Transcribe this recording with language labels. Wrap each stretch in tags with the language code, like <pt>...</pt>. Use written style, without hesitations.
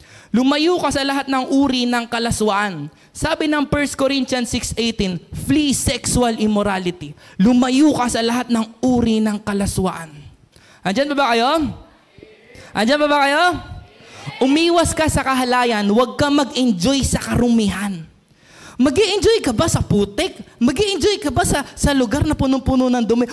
<tl>Lumayo ka sa lahat ng uri ng kalaswaan. Sabi ng</tl> <en>1 Corinthians 6:18, flee sexual immorality.</en> <tl>Lumayo ka sa lahat ng uri ng kalaswaan. Andyan ba kayo? Andyan ba kayo? Umiwas ka sa kahalayan, huwag ka mag-enjoy sa karumihan. Mag-i-enjoy ka ba sa putik? Mag-i-enjoy ka ba sa lugar na punong-puno ng dumi?</tl>